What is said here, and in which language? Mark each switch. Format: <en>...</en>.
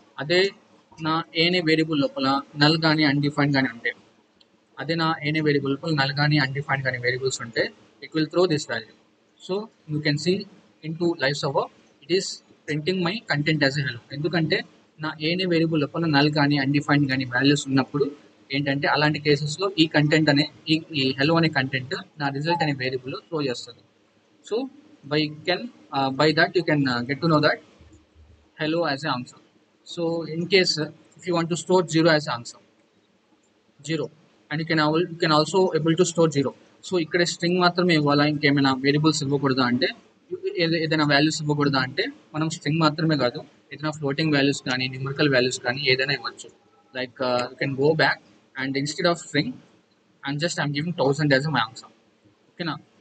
<te>అదే నా ఏనే వేరియబుల్ లోపల నల్ కానీ అన్డిఫైన్డ్ కానీ ఉంటే, అదే నా ఏనే వేరియబుల్ లోపల నల్ కానీ అన్డిఫైన్డ్ కానీ వేరియబుల్స్ ఉంటే</te> <en>It will throw this value. So you can see into live server it is printing my content as a hello.</en> <te>ఎందుకంటే నా ఏనే వేరియబుల్ లోపల నల్ కానీ అన్డిఫైన్డ్ కానీ వాల్యూస్ ఉన్నప్పుడు ఏంటంటే అలాంటి కేసెస్లో ఈ కంటెంట్ అనే ఈ హెలో అనే కంటెంట్ నా రిజల్ట్ అనే వేరియబుల్లో త్రో చేస్తుంది.</te> <en>So by that you can get to know that hello as an answer. So in case if you want to store 0 as an answer, 0, and you can also able to store 0.</en> <te>So ఇక్కడ string మాత్రమే ఇవ్వాలా, ఇంకేమైనా variables ఇవ్వకూడదా అంటే, ఏదైనా values ఇవ్వకూడదా అంటే మనం string మాత్రమే కాదు, ఏదైనా ఫ్లోటింగ్ వాల్యూస్ కానీ న్యూమరికల్ వాల్యూస్ కానీ ఏదైనా ఇవ్వచ్చు.</te> <en>Like you can go back and instead of string and just I'm giving 1000 as my answer. ఓకేనా?</en>